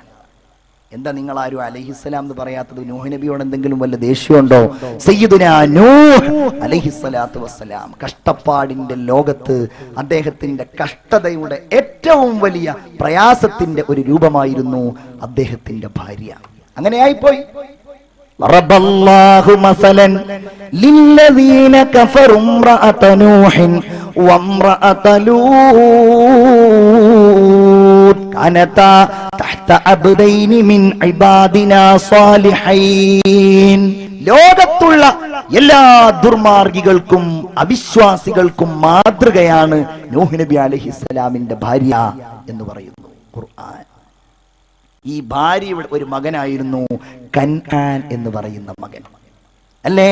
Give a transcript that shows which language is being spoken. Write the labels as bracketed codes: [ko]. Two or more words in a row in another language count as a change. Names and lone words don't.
[ml] എന്താ നിങ്ങൾ ആരും അലൈഹിസ്സലാം എന്ന് പറയാത്തത്? നൂഹ് നബിയോട് എന്തെങ്കിലും വല്ല ദേഷ്യമുണ്ടോ? [ar] سيدنا نوح عليه الصلاة والسلام, [ml] കഷ്ടപ്പാടിന്റെ ലോകത്ത് അദ്ദേഹത്തിന്റെ കഷ്ടതയുടെ ഏറ്റവും വലിയ പ്രയാസത്തിന്റെ ഒരു രൂപമായിരുന്നു അദ്ദേഹത്തിന്റെ ഭാര്യ. അങ്ങനെയായിപ്പോയി. [ar] ضربالله مثلا للذين كفروا امرأة نوح وامرأة لوط كانتا تحت عبدين من عبادنا صالحين. [ml] ലോകത്തുള്ള എല്ലാ ദുർമാർഗികൾക്കും അവിശ്വാസികൾക്കും മാതൃകയാണ് നൂഹ് നബി അലൈഹിസ്സലാമിന്റെ ഭാര്യ എന്ന് പറയുന്നു ഖുർആൻ. ഈ ഭാര്യയുടെ ഒരു മകനായിരുന്നു കൻആൻ എന്ന് പറയുന്ന മകൻ, അല്ലേ?